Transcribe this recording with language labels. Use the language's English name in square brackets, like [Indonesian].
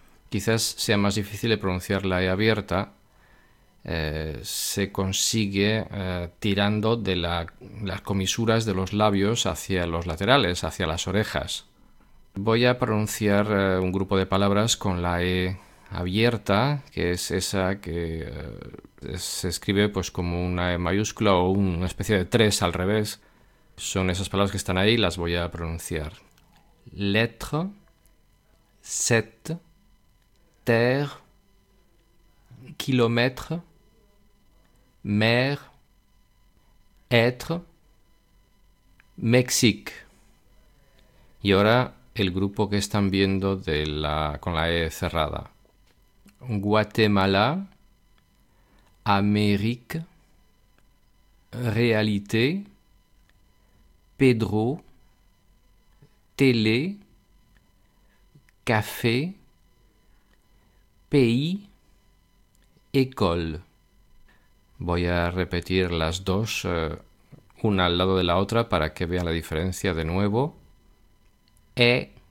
[Spanish] Quizás sea más difícil de pronunciar la E abierta. Se consigue tirando de las comisuras de los labios hacia los laterales, hacia las orejas. Voy a pronunciar un grupo de palabras con la E abierta, que es esa que se escribe pues como una E mayúscula o una especie de tres al revés. Son esas palabras que están ahí, las voy a pronunciar. [French] Lettre, cette, terre, kilomètre, mer, être, Mexique. [Spanish] Y ahora el grupo que están viendo con la E cerrada. [French] Guatemala, Amérique, réalité, Pedro, télé, café, pays, école. [Spanish] Voy a repetir las dos, una al lado de la otra para que vean la diferencia de nuevo. E.